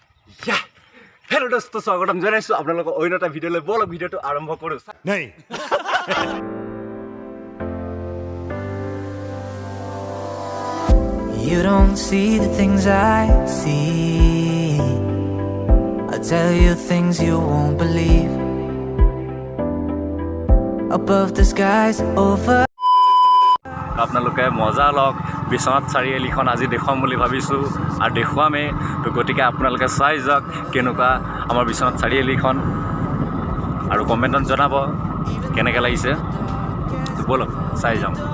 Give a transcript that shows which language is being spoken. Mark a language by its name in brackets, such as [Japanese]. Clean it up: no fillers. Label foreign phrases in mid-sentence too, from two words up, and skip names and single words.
[Hindi] हेलो दोस्तों [Assamese] স্বাগতম জনাইছো আপোনালোকক অন্য এটা ভিডিঅ' লৈ বল ভিডিঅ'টো আৰম্ভ কৰো নাই [English] You don't see the things I see. I tell you things you won't believe. Above the skies over. [Assamese] আপোনালোকে মজা লওক বিশ্বনাথ চাৰিআলিখন আজি দেখুৱাম বুলি ভাবিছো আৰু দেখুৱামে তো গতিকে আপোনালোকে চাই যাওক কেনেকুৱা আমাৰ বিশ্বনাথ চাৰিআলিখন আৰু কমেণ্টত জনাব কেনেকৈ লাগিছে তো বলক চাই যাওঁ